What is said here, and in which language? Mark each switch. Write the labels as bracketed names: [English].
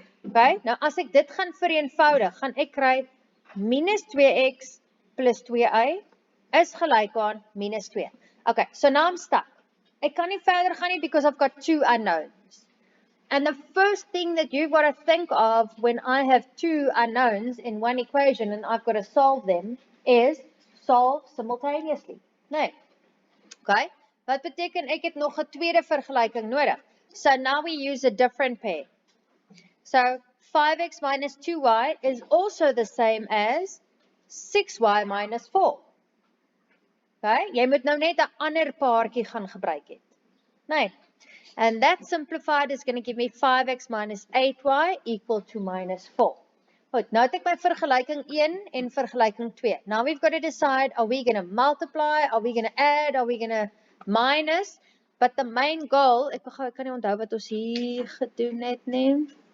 [Afrikaans] Okay, nou as ek dit gaan vereenvoudig, gaan ek kry minus 2x plus 2y is gelyk aan minus 2. [English] Okay, so now I'm stuck. [Afrikaans] Ek kan nie verder gaan nie [English] because I've got two unknowns. And the first thing that you've got to think of when I have two unknowns in one equation and I've got to solve them is solve simultaneously. [Afrikaans] Nee. Okay? Wat beteken ek het nog 'n tweede vergelyking nodig? [English] So now we use a different pair. So 5x minus 2y is also the same as 6y minus 4. Okay? [Afrikaans] Jy moet nou net 'n ander paartjie gaan gebruik het. Nee. [English] And that simplified is going to give me 5x minus 8y equal to minus 4. [Afrikaans] Goed, nou het ek my vergelyking 1 en vergelyking 2. [English] Now we've got to decide, are we going to multiply, are we going to add, are we going to minus? But the main goal, [Afrikaans] ek kan nie onthou wat ons hier gedoen het nie.